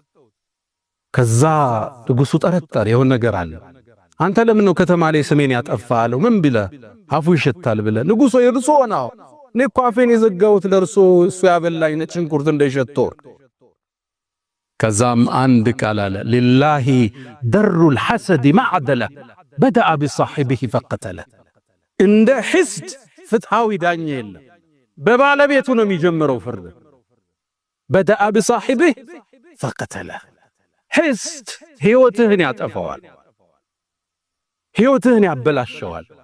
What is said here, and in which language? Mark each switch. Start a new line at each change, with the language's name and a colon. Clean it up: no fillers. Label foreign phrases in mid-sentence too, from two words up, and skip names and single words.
Amharic: ከዛ ንጉሱ ጠረጠረ የሆነ ነገር አለ አንተ ለምን ነው ከተማ ላይ ስሜን ያጠፋለው ምን ቢለ አፉ ይሸታል ብለ ንጉሱ ይርሶ ነው ነኮ አፌን የዘጋውት ለርሶ እሱ ያበላኝ ነጭ ሽንኩርት እንደሸተው ከዛም አንድ ቃል አለ
Arabic: لله در الحسد معدله بدا بصاحبه فقتله
Amharic: እንደ حسد ፍትሃዊ ዳኛ የለም በባለቤቱ ነው የሚጀምረው ፍርድ
Arabic: بدا بصاحبه فقتله
Amharic: حسد ህይወትህን ያጠፋዋል ህይወትህን ያበላሸዋል